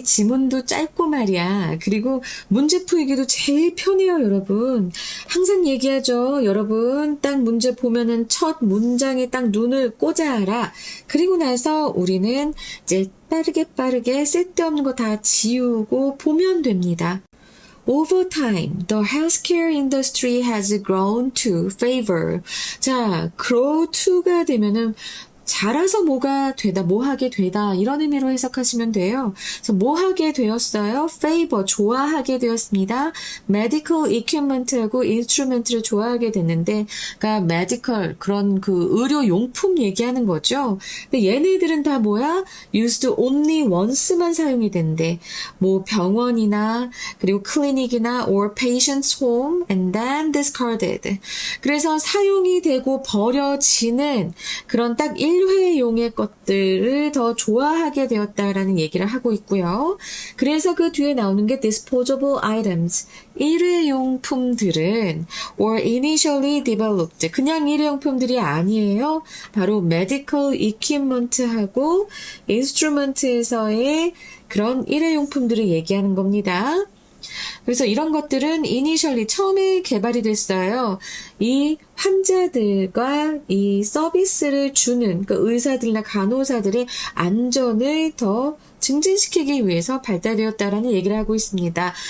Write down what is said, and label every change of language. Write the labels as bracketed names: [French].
[Korean] 지문도 짧고 말이야. 그리고 문제 풀기도 제일 편해요, 여러분. 항상 얘기하죠. 여러분, 딱 문제 보면은 첫 문장에 딱 눈을 꽂아라. 그리고 나서 우리는 이제 빠르게 쓸데없는 거 다 지우고 보면 됩니다. [English] Over time, the healthcare industry has grown to favor. [Korean] 자, grow to가 되면은 자라서 뭐가 되다, 뭐 하게 되다 이런 의미로 해석하시면 돼요. 그래서 뭐 하게 되었어요? favor, 좋아하게 되었습니다. medical equipment하고 instrument를 좋아하게 됐는데 그러니까 medical, 그런 그 의료용품 얘기하는 거죠. 근데 얘네들은 다 뭐야? [English] used only once만 [Korean] 사용이 된대. 뭐 병원이나 그리고 클리닉이나 [English] or patient's home and then discarded. [Korean] 그래서 사용이 되고 버려지는 그런 딱 1회용의 것들을 더 좋아하게 되었다라는 얘기를 하고 있고요. 그래서 그 뒤에 나오는 게 [English] disposable items. [Korean] 일회용품들은 [English] or initially developed. [Korean] 그냥 일회용품들이 아니에요. 바로 medical equipment하고 instrument에서의 그런 일회용품들을 얘기하는 겁니다. 그래서 이런 것들은 이니셜리 처음에 개발이 됐어요. 이 환자들과 이 서비스를 주는 그 의사들이나 간호사들의 안전을 더 증진시키기 위해서 발달되었다라는 얘기를 하고 있습니다.